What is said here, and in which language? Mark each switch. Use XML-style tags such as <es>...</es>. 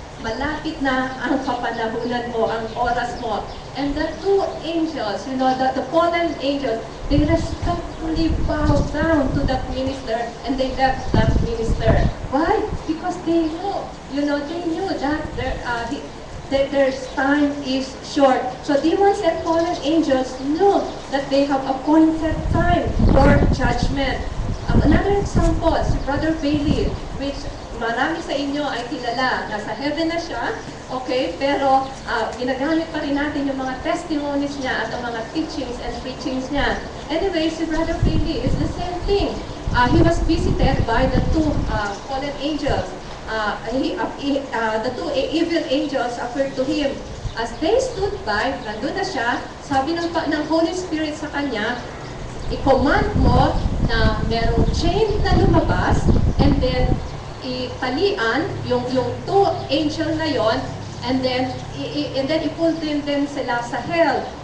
<tl>Malapit na ang kapanahunan mo, ang oras mo.</tl> <en>And the two angels, the fallen angels, they respectfully bowed down to that minister and they left that minister. Why? Because they knew that their time is short. So demons and fallen angels knew that they have appointed time for judgment. Another example, si Brother Bailey, which</en> <tl>marami sa inyo ay kilala. Nasa heaven na siya, okay? Pero ginagamit pa rin natin yung mga testimonies niya at ang mga teachings and preachings niya.</tl> <en>Anyway, si Brother Bailey is the same thing. He was visited by the two fallen angels. The two evil angels appeared to him. As they stood by,</en> <tl>nandun na siya, sabi ng Holy Spirit sa kanya, i-command mo na merong chain na lumabas, and then italian yung two angel na yon, and then i-pull din sila sa hell.</tl>